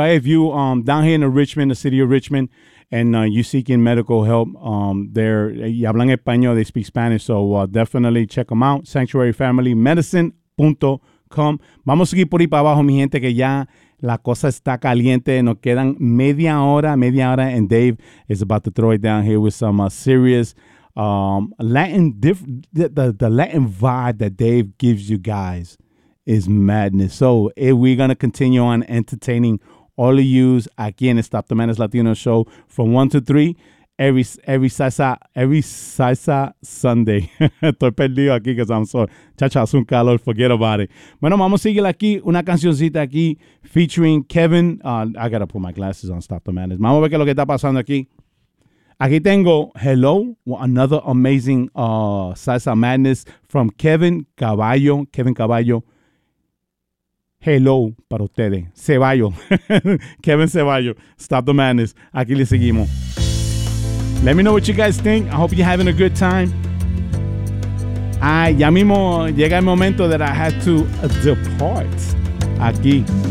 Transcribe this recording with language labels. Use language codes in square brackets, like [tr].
[en] If you down here in Richmond, the city of Richmond, and you seeking medical help there, [es] y hablan español, [en] they speak Spanish, so definitely check them out, sanctuarifamilymedicine.com. [es] Vamos a seguir por ahí para abajo, mi gente, que ya la cosa está caliente. Nos quedan media hora, [en] and Dave is about to throw it down here with some serious the Latin vibe that Dave gives you guys is madness. So if we're going to continue on entertaining all of you [es] aquí en [en] Stop the Madness Latino Show from 1 to 3 every salsa Sunday. [es] Estoy perdido aquí que [en] I'm sorry. [es] Chacha, es un calor. [en] Forget about it. [es] Bueno, vamos a seguir aquí. Una cancioncita aquí featuring Kevin. [en] I got to put my glasses on. Stop the Madness. [es] Vamos a ver qué es lo que está pasando aquí. Aquí tengo [en] Hello, another amazing salsa madness from Kevin Caballo. [es] Hello para ustedes. Ceballo. Kevin Ceballo. Stop the Madness. Aquí le seguimos. [en] Let me know what you guys think. I hope you're having a good time. [es] Ay, ya mismo llega el momento [en] that I have to depart [es] aquí.